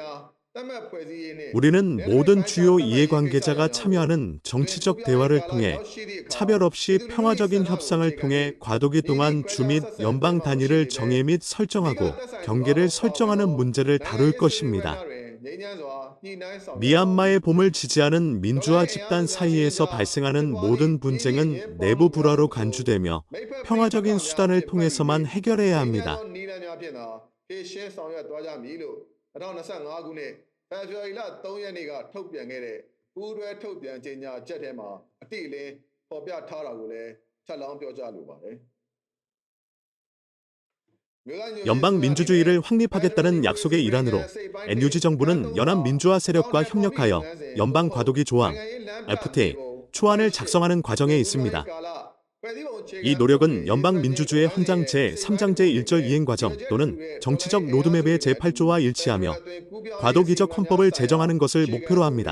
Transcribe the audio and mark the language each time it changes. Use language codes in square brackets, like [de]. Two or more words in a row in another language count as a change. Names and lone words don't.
[ko] 우리는 모든 주요 이해관계자가 참여하는 정치적 대화를 통해 차별 없이 평화적인 협상을 통해 과도기 동안 주 및 연방 단위를 정해 및 설정하고 경계를 설정하는 문제를 다룰 것입니다. 미얀마의 봄을 지지하는 민주화 집단 사이에서 발생하는 모든 분쟁은 내부 불화로 간주되며 평화적인 수단을 통해서만 해결해야 합니다. [my] 2025 ခုနှစ်ဖေဖော်ဝါရီလ3ရက်နေ့ကထုတ်ပြန်ခဲ့တဲ့ပူးတွဲထုတ်ပြန်ကြေညာချက်ထဲမှာအတိအလင်းဖော်ပြထားတာကိုလည်းထပ်လောင်းပြောကြားလိုပါတယ် [ko] 연방 민주주의를 확립하겠다는 약속의 일환으로 NUG 정부는 연합 민주화 세력과 협력하여 연방 과도기 조항 FTA 초안을 작성하는 과정에 있습니다. 이 노력은 연방 민주주의 헌장 제3장 제1절 이행 과정 또는 정치적 로드맵의 제8조와 일치하며 과도기적 헌법을 제정하는 것을 목표로 합니다.